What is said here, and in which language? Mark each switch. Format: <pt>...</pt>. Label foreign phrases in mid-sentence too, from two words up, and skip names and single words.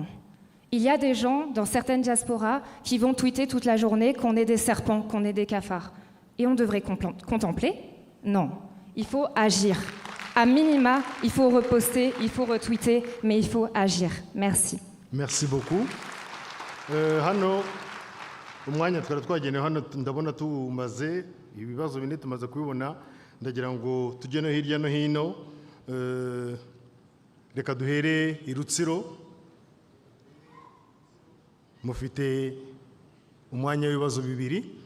<fr>Il y a des gens dans certaines diasporas qui vont tweeter toute la journée qu'on est des serpents, qu'on est des cafards. Et on devrait contempler? Non. Il faut agir. À minima, il faut reposter, il faut retweeter, mais il faut agir. Merci. Merci beaucoup.</fr> <rw>Hano umwanya twari twagenewe hano ndabona tumaze ibibazo bine tumaze kubibona, ndagira ngo tujye no hirya no hino. Reka duhere i Rutsiro, mufite umwanya w'ibibazo bibiri.</rw>